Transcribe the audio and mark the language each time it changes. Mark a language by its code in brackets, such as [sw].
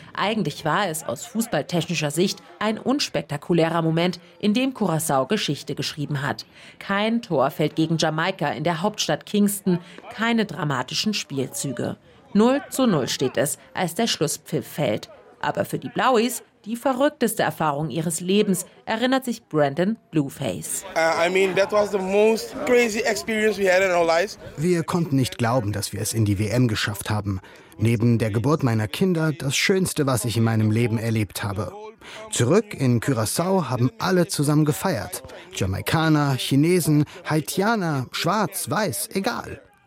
[de] Eigentlich war es aus fußballtechnischer Sicht ein unspektakulärer Moment, in dem Curaçao Geschichte geschrieben hat. Kein Tor fällt gegen Jamaika in der Hauptstadt Kingston, keine dramatischen Spielzüge. 0:0 steht es, als der Schlusspfiff fällt. Aber für die Blauis, Die verrückteste Erfahrung ihres Lebens, erinnert sich Brandon Blueface. [en] That was the most crazy experience we had in our lives. [de] Wir konnten nicht glauben, dass wir es in die WM geschafft haben. Neben der Geburt meiner Kinder das Schönste, was ich in meinem Leben erlebt habe. Zurück in Curaçao haben alle zusammen gefeiert. Jamaikaner, Chinesen, Haitianer, Schwarz, Weiß, egal.